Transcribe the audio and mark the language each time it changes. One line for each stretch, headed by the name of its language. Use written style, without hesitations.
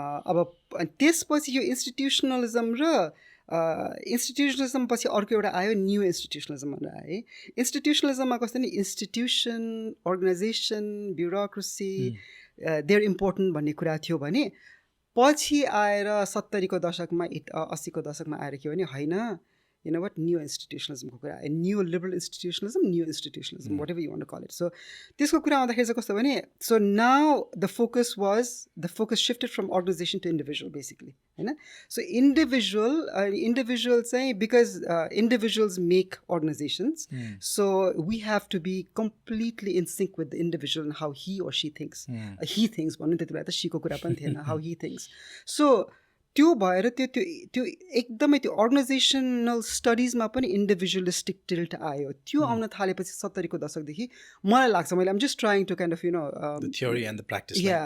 Nepali: अब त्यसपछि यो इन्स्टिट्युसनलिजम र इन्स्टिट्युसनलिजम पछि अर्को एउटा आयो न्यू इन्स्टिट्युसनलिजम भनेर आयो है इन्स्टिट्युसनलिजममा कस्तो नि institution organisation bureaucracy there important भन्ने कुरा थियो भने पछि आएर 70को दशकमा 80को दशकमा आएर के भने होइन
English: you know what, new institutionalism ko kura, a new liberal institutionalism, whatever you want to call it. So this ko kura aunदाखेरि
Nepali: चाहिँ कस्तो भने,
English: so now the focus shifted from organization to individual basically, हैन? So individual चाहिँ because individuals make organizations, so we have to be completely in sync with the individual and how he or she thinks.
Nepali: He thinks भन्नु त्यति बेला त she को कुरा पनि थिएन,
English: how he thinks.
Nepali: So त्यो भएर त्यो एकदमै त्यो अर्गनाइजेसनल स्टडिजमा पनि इन्डिभिजुअलिस्टिक टिल्ट आयो. त्यो आउन थालेपछि 70 को दशकदेखि मलाई लाग्छ, मैले आम
English: just trying to kind of you know the theory and the practice,